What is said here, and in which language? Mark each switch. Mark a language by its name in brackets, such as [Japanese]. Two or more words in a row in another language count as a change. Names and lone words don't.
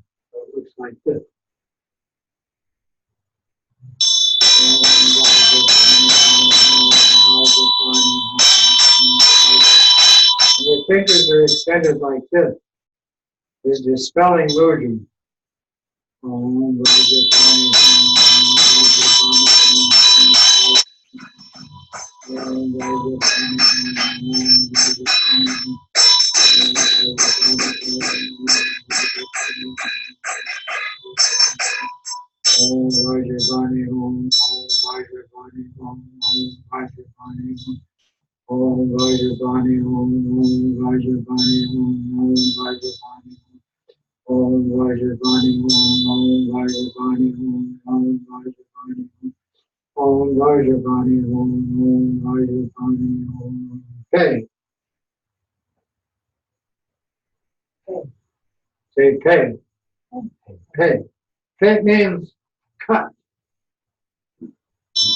[English] So it looks like this. And your fingers are extended like this. Is dispelling illusion. [Sanskrit] Om Vajrapani, Om Vajrapani, Om Vajrapani, Om Vajrapani, Om Vajrapani, Om Vajrapani, Om Vajrapani, Om Vajrapani, Om Vajrapani, Om Vajrapani, Om Vajrapani, Om Vajrapani, Om Vajrapani, Om. [English] Okay. Say pay. Pay. Pay means cut.